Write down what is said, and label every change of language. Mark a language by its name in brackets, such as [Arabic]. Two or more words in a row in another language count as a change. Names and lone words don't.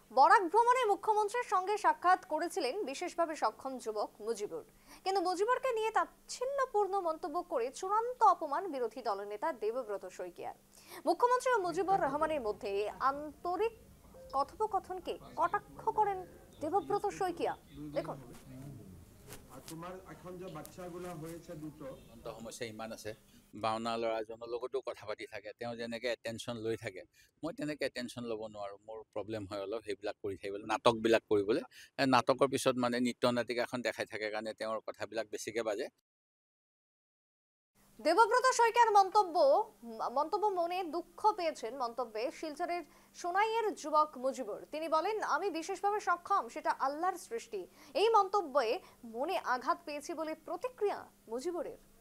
[Bangla] বরাক ভ্রমণে মুখ্যমন্ত্রীর সঙ্গে সাক্ষাৎ করেছিলেন বিশেষভাবে সক্ষম যুবক মুজিবুর, কিন্তু মুজিবুরকে নিয়ে তাচ্ছিল্যপূর্ণ মন্তব্য করে চূড়ান্ত অপমান বিরোধী দলনেতা দেবব্রত শইকীয়ার। মুখ্যমন্ত্রী ও মুজিবুর রহমানের মধ্যে আন্তরিক কথোপকথনকে কটাক্ষ করেন দেবব্রত শইকীয়া। দেখুন, তোমাৰ এখন যে বাচ্চাগুলা হয়েছে দুটো [Assamese] সমস্যা ইমান আছে। বাওনা ল'ৰাজনৰ লগতো কথা পাতি থাকে, তেওঁ যেনেকৈ এটেনশ্যন লৈ থাকে মই তেনেকৈ এটেনশ্যন ল'ব নোৱাৰোঁ। মোৰ প্ৰব্লেম হয় অলপ সেইবিলাক কৰি থাকিবলৈ, নাটকবিলাক কৰিবলৈ। নাটকৰ পিছত মানে নৃত্য নাটিকাখন দেখাই থাকে কাৰণে তেওঁৰ কথাবিলাক বেছিকৈ বাজে। [Bangla] দেবব্রত শইকীয়ার মন্তব্য মনে দুঃখ পেয়েছেন মন্তব্যে শিলচরের সোনাইয়ের যুবক মুজিবুর। তিনি বলেন, আমি বিশেষভাবে সক্ষম, সেটা আল্লাহর সৃষ্টি। এই মন্তব্যে মনে আঘাত পেয়েছি বলে প্রতিক্রিয়া মুজিবুরের।